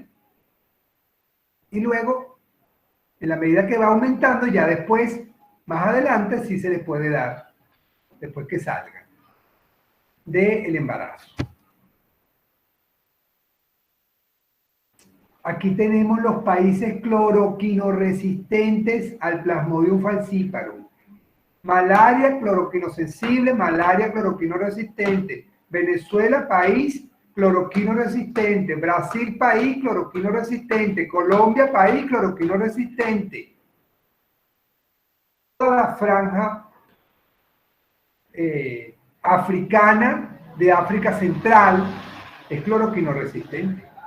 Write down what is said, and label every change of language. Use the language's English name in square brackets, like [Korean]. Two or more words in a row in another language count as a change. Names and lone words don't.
[Spanish] Y luego, en la medida que va aumentando, ya después, más adelante, sí se les puede dar, después que salgan del embarazo. Aquí tenemos los países cloroquinoresistentes al Plasmodium falciparum. Malaria, cloroquinosensible, malaria, cloroquinoresistente. Venezuela, país cloroquinoresistente. Brasil, país cloroquinoresistente. Colombia, país cloroquinoresistente. Toda la franja africana de África Central es cloroquinoresistente.